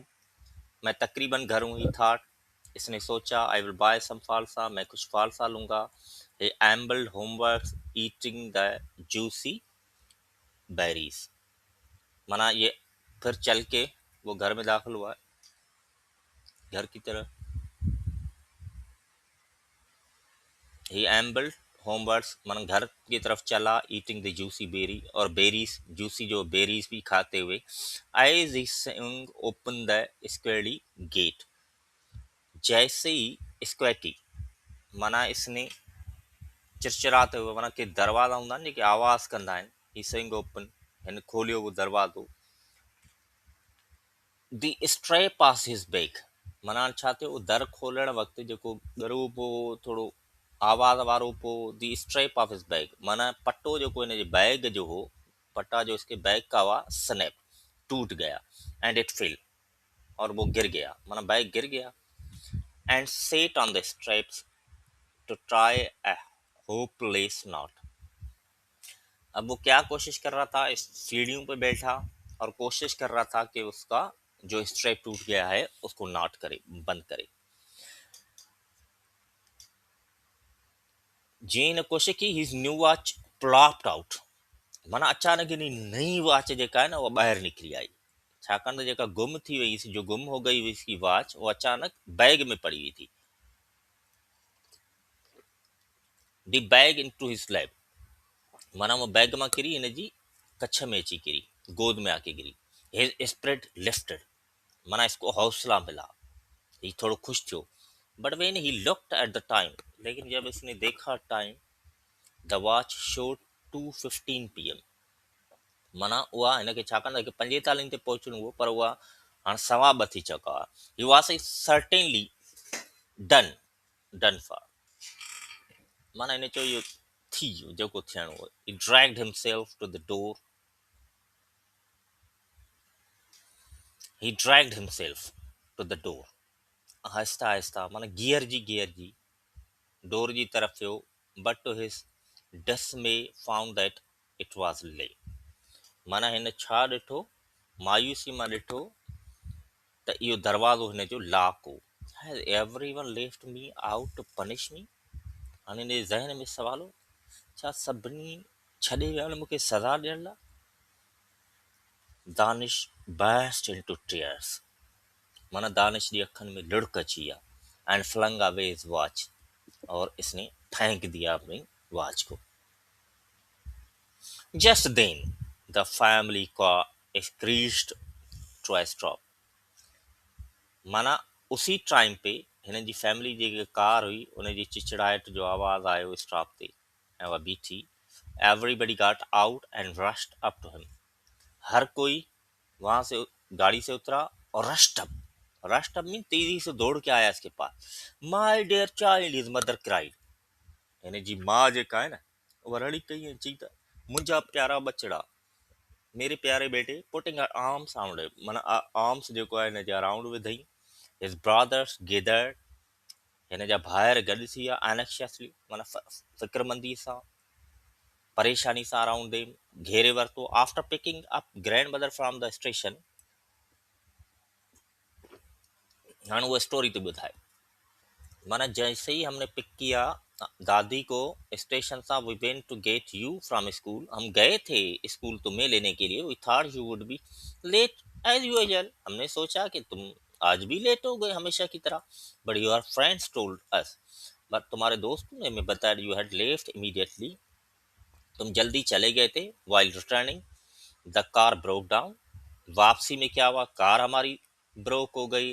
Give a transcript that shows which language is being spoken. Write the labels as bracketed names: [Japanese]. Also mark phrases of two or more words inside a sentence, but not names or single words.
[Hindi] मैं तकरीबन घर हूँ, [English] he thought. [Hindi] इसने सोचा, [English] I will buy some falsa. [Hindi] मैं कुछ falsa लूँगा. [English] He ambled homewards, eating the juicy berries. [Hindi] माना ये फिर चल के वो घर में दाखिल हुआ, घर की तरफ। [English] he ambled homewards, [Hindi] माना घर की तरफ चला, [English] eating the juicy berry, [Hindi] और [English] berries juicy [Hindi] जो बेरीज भी खाते हुए। [English] as he swung open the squeaky gate, [Hindi] जैसे ही स्क्वेटी माना इसने चिरचिराते हुए, [Sindhi] माना के दरवाज़ा हूंदा आहिनि जेके आवाज़ कंदा आहिनि, [English] he swung open, [Sindhi] हिन खोलियो वो दरवाज़ो। [English] the stray pass his bag, [Sindhi] माना छा थियो, दर खोलण वक़्तु जेको ॻरू पियो थोरो आवाज़ वारो पोइ, [English] the strap of his bag, [Hindi] माना [Sindhi] पटो जेको हिन जे बैग जो हो, [Hindi] पटा जो इसके बैग का हुआ, स्नैप टूट गया, [English] and it fell, [Hindi] और वो गिर गया, माना बैग गिर गया। [English] and sat on the straps to try a hopeless knot, [Hindi] अब वो क्या कोशिश कर रहा था, इस सीढ़ियों पे बैठा और कोशिश कर रहा था कि उसका जो स्ट्रेप टूट गया है उसको नॉट करे, बंद करे। [Sindhi] जीअं हिन कोशिश की, [English] his new watch plopped out, [Sindhi] माना अचानक हिन नई वॉच जेका है ना वो ॿाहिरि निकिरी आई, छाकाणि त जेका गुम थी वई, [Hindi] जो गुम हो गई हुई इसकी वॉच, वो अचानक बैग में पड़ी हुई थी। [English] the bag in to his lap, [Sindhi] माना वो बैग मां किरी हिन जी कच्छ में अची किरी, [Hindi] गोद में आके गिरी। [English] his spirit lifted, [Hindi] माना इसको हौसला मिला, ये थोड़ा खुश थियो। [English] but when he looked at the time, [Hindi] लेकिन जब इसने देखा टाइम, [English] the watch showed 2:15 PM, [Sindhi] माना उहा हिनखे छाकाणि त हिकु 45 ते पहुचणो हुओ, पर उहा हाणे 2:15 थी चुका हुआ। [English] he was certainly done done for, [Sindhi] माना हिन चयो इहो थी वियो जेको थियणो हो। [English] he dragged himself to the door, he dragged himself to the door. [Sindhi] आहिस्ता आहिस्ता माना गियर जी डोर जी तरफ़ वियो, [English] but to his dismay found that it was late. [Sindhi] माना हिन छा ॾिठो, मायूसी मां ॾिठो त इहो दरवाज़ो हिन जो लॉक हो। [English] has everyone left me out to punish me. [Sindhi] हाणे हिन जे ज़हन में सवाल हो, छा सभिनी छॾे विया आहिनि मूंखे सज़ा ॾियण लाइ? [English] दानिश burst into tears, [Sindhi] माना दानिश जी अखियुनि में लुढ़क अची विया। [English] एंड flung away his watch, [Hindi] और इसने फेंक दिया अपनी वॉच को। [English] Just then the family car screeched to a stop, [Sindhi] माना उसी टाइम पे हिन जी फैमिली जी जेकी कार हुई उन जी चिचड़ाहट जो आवाज़ आयो स्टॉप ते, ऐं उहा बीठी। [English] everybody got out and rushed up to him, [Hindi] हर कोई वहां से गाड़ी से उतरा और [English] rushed up [Hindi] मीन तेजी से दौड़ के आया इसके पास। [English] my dear child, his mother cried. [Sindhi] हिन जी माँ जेका आहे न, उहा रड़ी कई ऐं चई त मुंहिंजा प्यारा बचड़ा, [Hindi] मेरे प्यारे बेटे, [English] putting her arms around him, [Sindhi] माना आर्म्स जेको आहे हिन जे अराउंड विधई। [English] his brothers gathered, [Sindhi] हिन जा भाइर गॾु थी विया। एनेक्शियसली, माना फ़िक्रमंदी सां, परेशानी सां [English] around them, [Sindhi] घेरे वरितो। [English] after picking up grand mother from the station, [Sindhi] हाणे उहा स्टोरी थी ॿुधाए। [Hindi] माना जैसे ही हमने पिक किया दादी को स्टेशन सा, [English] we went to get you from school, [Hindi] हम गए थे स्कूल तुम्हें लेने के लिए। [English] we thought you would be late as usual, [Hindi] हमने सोचा कि तुम आज भी लेट हो गए हमेशा की तरह। [English] but your friends told us, [Hindi] बट तुम्हारे दोस्तों ने हमें बताया [English] you had left immediately, [Hindi] तुम जल्दी चले गए थे। [English] while returning the car broke down, [Hindi] वापसी में क्या हुआ, कार हमारी ब्रोक हो गई।